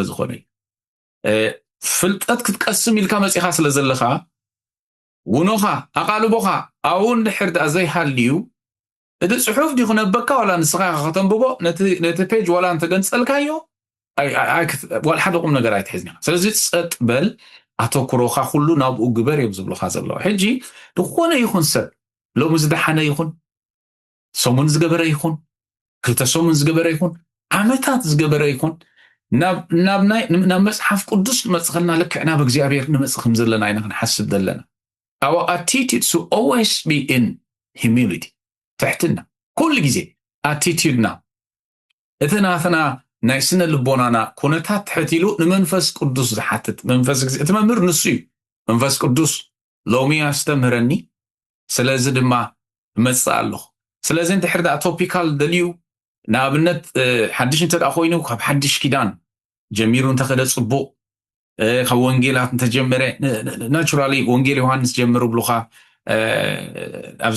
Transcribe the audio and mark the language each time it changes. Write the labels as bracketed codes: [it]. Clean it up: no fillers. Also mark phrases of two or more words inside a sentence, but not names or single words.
[ti] ዝኾነ እዩ ፍልጠት ክትቀስም ኢልካ መፂኻ ስለ ዘለካ ውኖኻ ኣቓልቦኻ ኣብኡ እንድሕር ዳኣ ዘይሃልዩ እቲ ፅሑፍ ዲ ክነበካ ዋላ ንስኻ ከተንብቦ ነቲ ፔጅ ዋላ እንተገንፀልካዮ ሓደ ቁም ነገር ኣይትሕዝኒ ስለዚ ፀጥ በል ኣተኩሮኻ ኩሉ ናብኡ ግበር እዮም ዝብሉካ ዘለዎ ሕጂ ዝኾነ ይኹን ሰብ ሎሚ ዝደሓነ ይኹን ሰሙን ዝገበረ ይኹን ክልተ ሰሙን ዝገበረ ይኹን ዓመታት ዝገበረ ይኹን ናብ መጽሓፍ ቅዱስ ንመጽኸልና ልክዕና ብእግዚአብሔር ንመጽእ ከም ዘለና ኢና ክንሓስብ ዘለና [en] our attitude should always be in humility [ti] ትሕትና ኩሉ ግዜ attitude-ና እቲ ናትና ናይ ስነ ልቦናና ኩነታት ትሕቲሉ ንመንፈስ ቅዱስ ዝሓትት መንፈስ ግዜ እቲ መምህር ንሱ እዩ መንፈስ ቅዱስ ሎሚ ኣስተምህረኒ ስለዚ ድማ መጽእ ኣለኹ ስለዚ እንድሕር ዳ ቶፒካል ደልዩ ንኣብነት ሓድሽ እንተዳ ኮይኑ ካብ ሓድሽ ኪዳን ጀሚሩ እንተኸደ ጽቡቕ ካብ ወንጌላት እንተጀመረ ናቹራሊ ወንጌል ዮሃንስ ጀምሩ ብሉኻ ኣብዚ